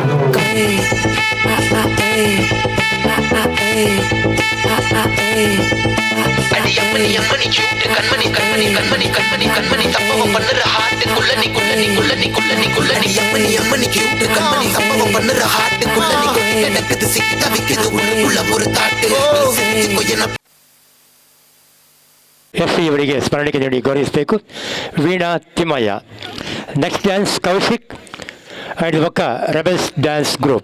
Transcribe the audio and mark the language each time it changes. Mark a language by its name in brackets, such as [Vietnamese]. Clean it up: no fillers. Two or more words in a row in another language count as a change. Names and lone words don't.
[Tamil] அம்மணி கியூட் கண்மணி சம்பவம் பண்ணுற ஹார்ட்டுக்குள்ள நீ அம்மணி கியூட் கண்மணி சம்பவம் பண்ணுற ஹார்ட்டுக்குள்ள நீ கிடக்குது சிக்க வைக்குது உள்ள ஒரு தாட்டு [Kannada] ಎಫ್ಸಿ ಇವರಿಗೆ ಸ್ಮರಣೆಗೆ ನೀಡಿ ಗೌರವಿಸಬೇಕು. ವೀಣಾ ತಿಮ್ಮಯ್ಯ. [English] Next dance Kaushik and Pakka Rebels Dance Group.